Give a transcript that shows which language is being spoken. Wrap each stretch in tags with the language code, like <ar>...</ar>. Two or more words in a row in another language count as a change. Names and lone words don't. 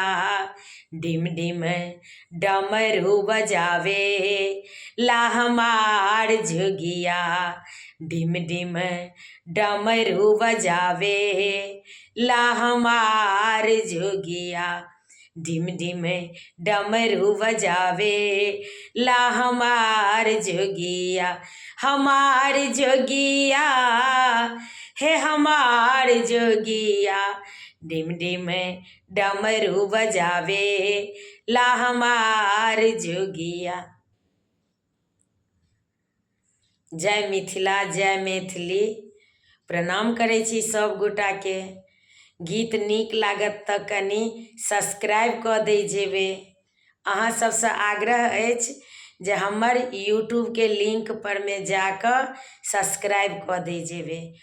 <bho>डिम डिम डमरू बजावे ला हमार जोगिया, डिम डिम डमरू बजावे ला हमार जोगिया, डिम डिम डमरू बजावे ला हमार जोगिया, हमार जोगिया हे हमार जोगिया। डिम डिम डमरू बजावे ला हमार जोगिया।</bho> <mai>जय मिथिला, जय मैथिली। प्रणाम करै छी सब गोटाके। गीत नीक लागत तऽ कनि सब्सक्राइब कऽ दै जेबै। अहाँ सबसँ आग्रह अछि जे हमर यूट्यूबके लिंक पर में जाकऽ सब्सक्राइब कऽ दै जेबै।</mai>